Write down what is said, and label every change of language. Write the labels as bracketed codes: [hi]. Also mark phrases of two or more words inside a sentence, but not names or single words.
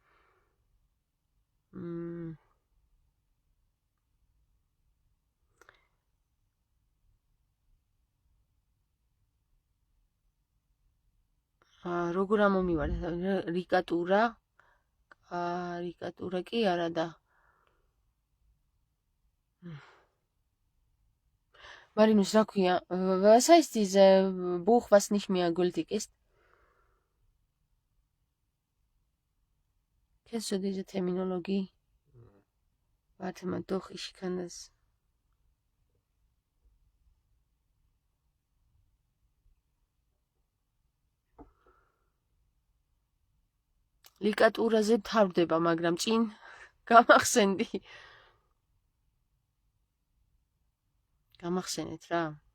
[ka] როგორ ამომივარეთ, რიკატურა კი არა და Маринус, რა ქვია? [de] Was heißt diese Buch, was nicht mehr gültig ist? Kennst du diese Terminologie? Warte mal, doch, ich kann das. [ka] ლიკატურაზე თავდება, მაგრამ წინ გამახსენდი. გამახსენეთ რა.